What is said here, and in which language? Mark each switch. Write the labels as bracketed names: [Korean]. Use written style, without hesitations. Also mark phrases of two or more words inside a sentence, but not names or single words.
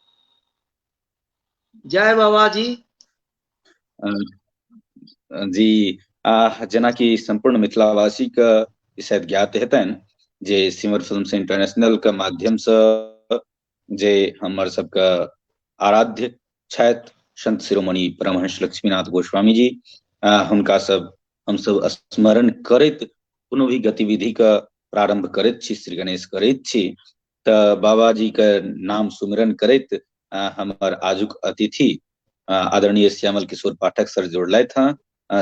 [Maithili] जय बाबा जी। जी जेना कि संपूर्ण मिथिलावासी के शायद ज्ञात हेतनि जे सिमर फिल्म्स इंटरनेशनल के माध्यम से जे हमर सबके आराध्य छथि संत शिरोमणि परमहंस लक्ष्मीनाथ गोस्वामी जी, हुनका सब हमसब स्मरण करैत कोनो भी गतिविधि के प्रारंभ करैत छी, श्री गणेश करैत छी, तऽ बाबा जी के नाम सुमिरन करैत हमर आजुक अतिथि आदरणीय श्यामल किशोर पाठक सर जुड़लथि हैं।